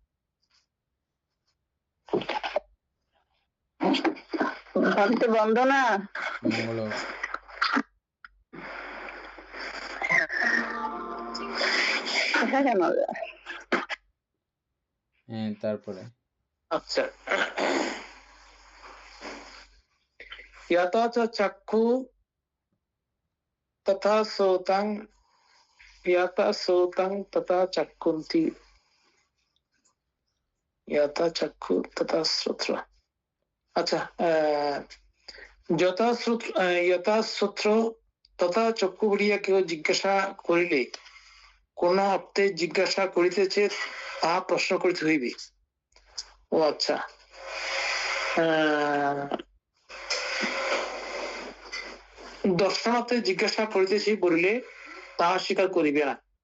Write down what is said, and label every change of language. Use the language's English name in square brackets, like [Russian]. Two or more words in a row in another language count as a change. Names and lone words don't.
[Bangla] ভাবি তো বন্ধ না। মঙ্গল হ্যাঁ, তারপরে আচ্ছা, [Sanskrit] यथा च चक्षु तथा श्रोतं, यथा श्रोतं तथा चक्षुंति, यथा चक्षु तथा श्रोत्र। [Bangla] আচ্ছা, [Sanskrit] যথা শ্রোত্র তথা চক্ষু [Bangla] বলিয়া কেউ জিজ্ঞাসা করিলে কোন অর্থে জিজ্ঞাসা করিতেছে তাহা প্রশ্ন করিতে হইবে। ও আচ্ছা, দর্শনার্থে জিজ্ঞাসা করিতেছি বলিলে তাহা স্বীকার করিবে না।